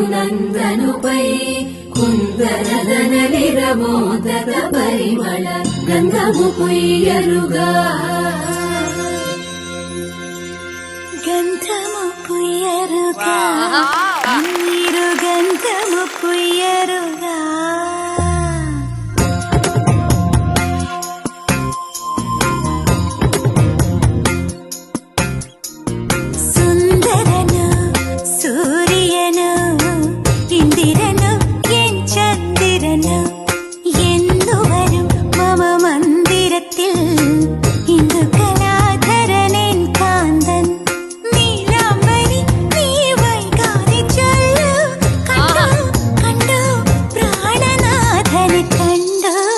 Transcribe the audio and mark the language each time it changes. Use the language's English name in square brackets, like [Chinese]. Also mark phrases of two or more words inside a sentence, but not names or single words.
[Telugu] కుందనుపై కుందనదన నిరమోదక పరిమళ గంధము పుయ్యరుగా గంధము పుయ్యరుగా నీరు గంధము పుయ్యరుగా സുന്ദരനു [Malayalam] സൂര്യനു ഇന്ദിരനു എൻ ചന്ദ്രനു എന്നു വരും മമ മന്ദിരത്തിൽ ഇന്ദു കലാധരനെൻ കാന്തൻ നീലാംബരി നീ വൈകാതെ ചൊല്ലു കണ്ടു കണ്ടു പ്രാണനാഥനെ കണ്ടു